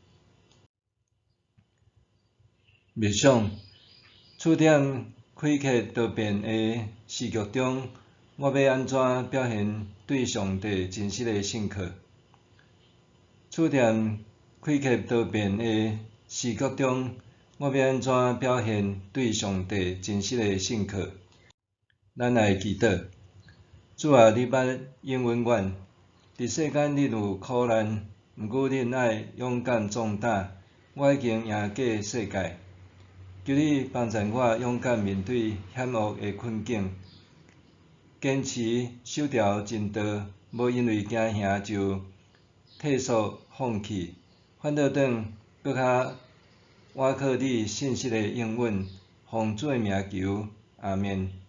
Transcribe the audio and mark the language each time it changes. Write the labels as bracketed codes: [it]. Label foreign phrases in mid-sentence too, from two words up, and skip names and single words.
[nan] 默想，触点开启多变的时局中，我要安怎表现对上帝真实的信靠？触点开启多变的时局中，我要安怎表现对上帝真实的信靠？咱来祈祷。主啊，你捌应允阮，伫世间恁有苦难，毋过恁爱勇敢壮大。我已经赢过世界，求你帮助我勇敢面对险恶的困境，坚持守条真道，无因为惊吓就退缩放弃，反倒转搁较倚靠你信实的应允，奉主的名求，阿免。